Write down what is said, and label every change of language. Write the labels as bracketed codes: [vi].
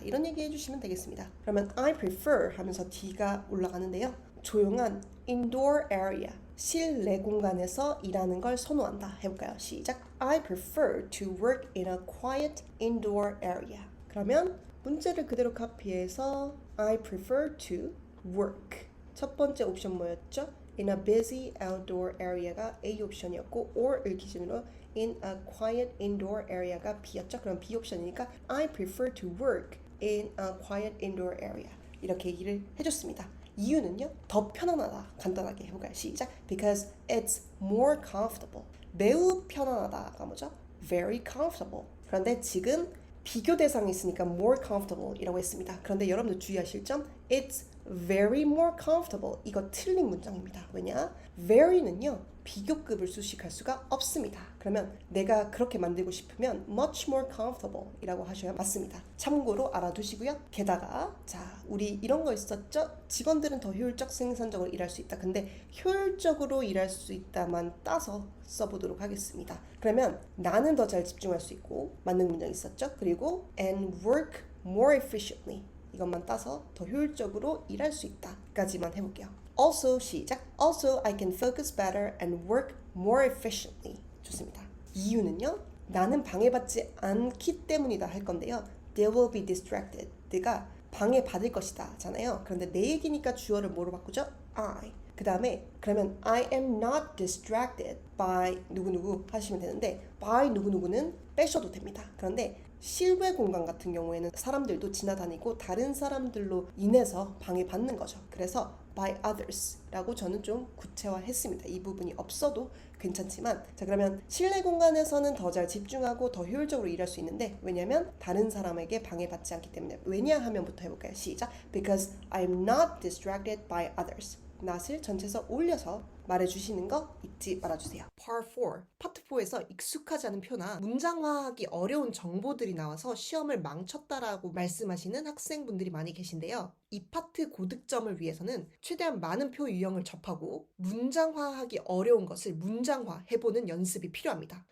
[ko] 이런 얘기 해주시면 되겠습니다. 그러면 [en] I prefer [ko] 하면서 D가 올라가는데요. 조용한 [en] indoor area. [ko] 실내 공간에서 일하는 걸 선호한다. 해볼까요? 시작. [en] I prefer to work in a quiet indoor area. [ko] 그러면 문제를 그대로 카피해서 [en] I prefer to work. [ko] 첫 번째 옵션 뭐였죠? [en] In a busy outdoor area [ko] 가 A 옵션이었고 or을 기준으로 [en] in a quiet indoor area [ko] 가 B였죠. 그럼 B 옵션이니까 [en] I prefer to work in a quiet indoor area. [ko] 이렇게 얘기를 해줬습니다. 이유는요. 더 편안하다. 간단하게 해볼까요? 시작. [en] Because it's more comfortable. [ko] 매우 편안하다가 뭐죠? [en] Very comfortable. [ko] 그런데 지금 비교 대상이 있으니까 more comfortable 이라고 했습니다. 그런데 여러분들 주의하실 점 [en] It's very more comfortable. [ko] 이거 틀린 문장입니다. 왜냐? very는요. 비교급을 수식할 수가 없습니다. 그러면 내가 그렇게 만들고 싶으면 [en] much more comfortable [ko] 이라고 하셔야 맞습니다. 참고로 알아두시고요. 게다가 자 우리 이런 거 있었죠? 직원들은 더 효율적 생산적으로 일할 수 있다. 근데 효율적으로 일할 수 있다만 따서 써보도록 하겠습니다. 그러면 나는 더 잘 집중할 수 있고 맞는 문장 있었죠? 그리고 [en] and work more efficiently [ko] 이것만 따서 더 효율적으로 일할 수 있다 까지만 해볼게요. Also 시작. [en] Also I can focus better and work more efficiently. [ko] 좋습니다. 이유는요. 나는 방해받지 않기 때문이다 할 건데요. [en] They will be distracted. [ko] 내가 방해받을 것이다 잖아요. 그런데 내 얘기니까 주어를 뭐로 바꾸죠? [en] I. [ko] 그 다음에 그러면 [en] I am not distracted by [ko] 누구누구 하시면 되는데 by 누구누구는 빼셔도 됩니다. 그런데 실외 공간 같은 경우에는 사람들도 지나다니고 다른 사람들로 인해서 방해받는 거죠. 그래서 [en] by others [ko] 라고 저는 좀 구체화했습니다. 이 부분이 없어도 괜찮지만 자 그러면 실내 공간에서는 더 잘 집중하고 더 효율적으로 일할 수 있는데 왜냐면 다른 사람에게 방해받지 않기 때문에 왜냐하면부터 해볼까요? 시작. [en] Because I am not distracted by others. [ko] not을 전체에서 올려서 말해주시는 거 잊지 말아주세요. [en] Part 4. [ko] 파트 4에서 익숙하지 않은 표나 문장화하기 어려운 정보들이 나와서 시험을 망쳤다라고 말씀하시는 학생분들이 많이 계신데요. 이 파트 고득점을 위해서는 최대한 많은 표 유형을 접하고 문장화하기 어려운 것을 문장화해보는 연습이 필요합니다.